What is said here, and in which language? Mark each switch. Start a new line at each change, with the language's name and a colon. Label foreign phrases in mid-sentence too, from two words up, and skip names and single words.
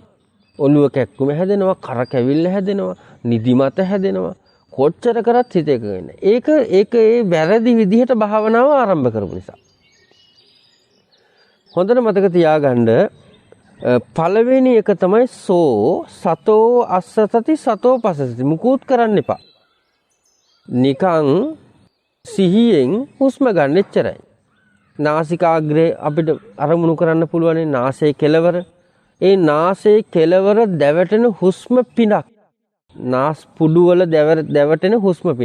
Sinhala: ඔළුව කැක්කුම හැදෙනවා, කර කැවිල්ල හැදෙනවා, නිදිමත හැදෙනවා. කොච්චර කරත් හිත එක වෙන්නේ. ඒක ඒ වැරදි විදිහට භාවනාව ආරම්භ කරපු නිසා. හොඳට මතක තියාගන්න පළවෙනි එක තමයි
Pali: සෝ සතෝ අස්සසති සතෝ පස්සසති.
Sinhala: මුකුත් කරන්න එපා. නිකං සිහියෙන් හුස්ම ගන්න එච්චරයි. නාසිකාග්‍රේ අපිට අරමුණු කරන්න පුළුවන් නාසයේ කෙළවර. ඒ නාසයේ කෙළවර දැවටෙන හුස්ම පිනක්. නාස් පුඩු වල දැවටෙන හුස්ම පිනක්.